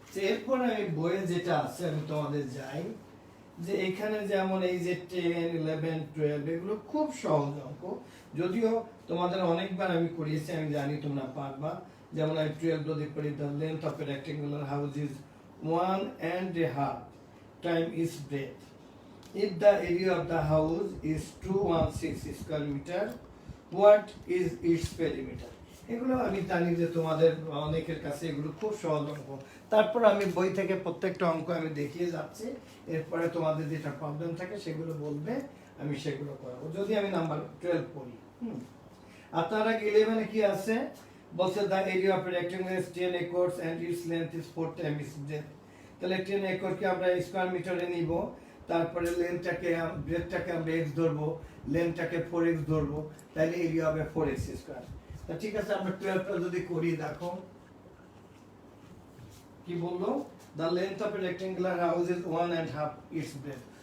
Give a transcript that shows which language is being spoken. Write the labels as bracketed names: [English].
[Bangla] এরপরে আমি বইয়ে যেটা আছে আমি তোমাদের যাই, যে এখানে যেমন এই যে 10, 11, 12 এগুলো খুব সহজ অঙ্ক, যদিও তোমাদের অনেকবার আমি করিয়েছি, আমি জানি তোমরা পারবা। যেমন আমি 12 যদি করি, [English] the length of a rectangular house is 1.5 time its breadth. If the area of the house is 216 square meter, what is its perimeter? [Bangla] এগুলো আমি জানি যে তোমাদের অনেকের কাছে এগুলো খুব সহজ অঙ্ক। তারপর আমি বই থেকে প্রত্যেকটা অঙ্ক আমি দেখিয়ে যাচ্ছি, এরপরে তোমাদের যেটা প্রবলেম থাকে সেগুলো বলবে, আমি সেগুলো করাবো। যদি আমি নাম্বার 12 পড়ি, আপনারা 11-এ কি আছে বলছে, [English] the area of a rectangle is 10 acres and its length is 4 times its breadth। [Bangla] তাহলে 10 একরকে আমরা স্কয়ার মিটারে নিব, তারপরে লেন্থটাকে, ব্রেডটাকে আমরা x ধরবো, লেন্থটাকে 4x ধরবো, তাহলে এরিয়া হবে 4x স্কয়ার। তা ঠিক আছে, আমরা 12টা যদি করি, দেখো কি বললো, [English] the length of a rectangular house is 1.5 its breadth।